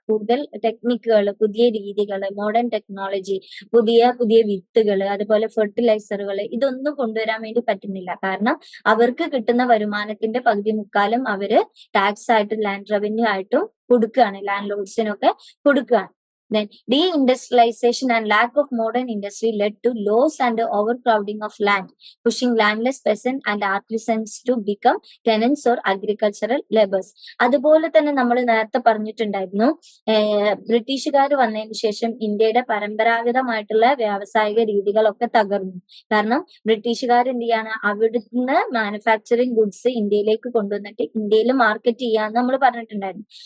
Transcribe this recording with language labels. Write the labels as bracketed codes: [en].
[ml] കൂടുതൽ ടെക്നിക്കുകൾ, പുതിയ രീതികൾ, മോഡേൺ ടെക്നോളജി, പുതിയ പുതിയ വിത്തുകൾ, അതുപോലെ ഫെർട്ടിലൈസറുകൾ, ഇതൊന്നും കൊണ്ടുവരാൻ വേണ്ടി പറ്റുന്നില്ല. കാരണം അവർക്ക് കിട്ടുന്ന വരുമാനത്തിന്റെ പകുതി മുക്കാലും അവര് ടാക്സ് ആയിട്ടും ലാൻഡ് റവന്യൂ ആയിട്ടും കൊടുക്കുകയാണ്, ലാൻഡ് ലോഡ്സിനൊക്കെ കൊടുക്കുകയാണ്. [en] Then deindustrialization and lack of modern industry led to loss and overcrowding of land, pushing landless peasants and artisans to become tenants or agricultural laborers. [ml] അതുപോലെ തന്നെ നമ്മൾ നേരത്തെ പറഞ്ഞിട്ടുണ്ടായിരുന്നു, ബ്രിട്ടീഷുകാർ വന്നതിന് ശേഷം ഇന്ത്യയുടെ പരമ്പരാഗതമായിട്ടുള്ള വ്യാവസായിക രീതികളൊക്കെ തകർന്നു. കാരണം ബ്രിട്ടീഷുകാർ എന്ത് ചെയ്യാണ്, അവിടുന്ന് മാനുഫാക്ചറിങ് ഗുഡ്സ് ഇന്ത്യയിലേക്ക് കൊണ്ടുവന്നിട്ട് ഇന്ത്യയിൽ മാർക്കറ്റ് ചെയ്യാന്ന് നമ്മൾ പറഞ്ഞിട്ടുണ്ടായിരുന്നു.